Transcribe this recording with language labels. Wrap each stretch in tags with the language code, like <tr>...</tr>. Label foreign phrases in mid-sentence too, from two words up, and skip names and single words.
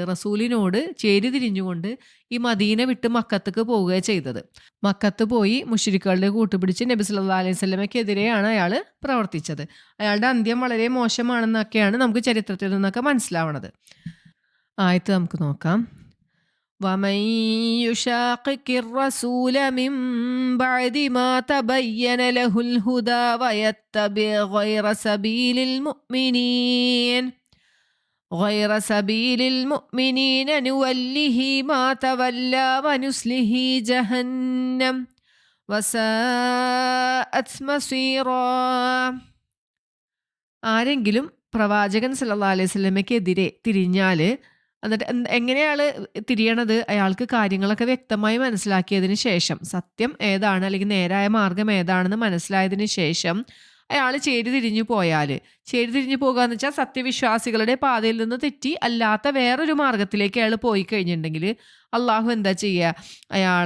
<ml>റസൂലിനോട് ചേരി തിരിഞ്ഞുകൊണ്ട് ഈ മദീന വിട്ട് മക്കത്തേക്ക് പോവുകയാണ് ചെയ്തത്. മക്കത്ത് പോയി മുശ്രിക്കുകളുടെ കൂട്ടുപിടിച്ച് നബി</ml> <ar>صلى الله عليه</ar> <ml>വസല്ലമയ്ക്കെതിരെയാണ് അയാൾ പ്രവർത്തിച്ചത്. അയാളുടെ അന്ത്യം വളരെ മോശമാണെന്നൊക്കെയാണ് നമുക്ക് ചരിത്രത്തിൽ നിന്നൊക്കെ മനസ്സിലാവണത്. ആയത്ത് നമുക്ക് നോക്കാം.</ml> <ar>ومن يشاقق الرسول من بعد ما تبين له الهدى ويتبع غير سبيل المؤمنين نوله ما تولى ونسله جهنم وساءت مصيرا.</ar> <ml>ആരെങ്കിലും പ്രവാചകൻ</ml> <ar>صلى الله عليه</ar> <ml>വസല്ലമയ്ക്കെതിരെ തിരിഞ്ഞാൽ, എന്നിട്ട് എങ്ങനെയാണ് തിരിയണത്? അയാൾക്ക് കാര്യങ്ങളൊക്കെ വ്യക്തമായി മനസ്സിലാക്കിയതിന് ശേഷം, സത്യം ഏതാണ് അല്ലെങ്കിൽ നേരായ മാർഗം ഏതാണെന്ന് മനസ്സിലായതിന് ശേഷം അയാൾ ചേരി തിരിഞ്ഞു പോയാൽ, ചേരി തിരിഞ്ഞു പോകുക എന്ന് വെച്ചാൽ സത്യവിശ്വാസികളുടെ പാതയിൽ നിന്ന് തെറ്റി അല്ലാത്ത വേറൊരു മാർഗത്തിലേക്ക് അയാൾ പോയി കഴിഞ്ഞിട്ടുണ്ടെങ്കിൽ അള്ളാഹു എന്താ ചെയ്യുക?</ml>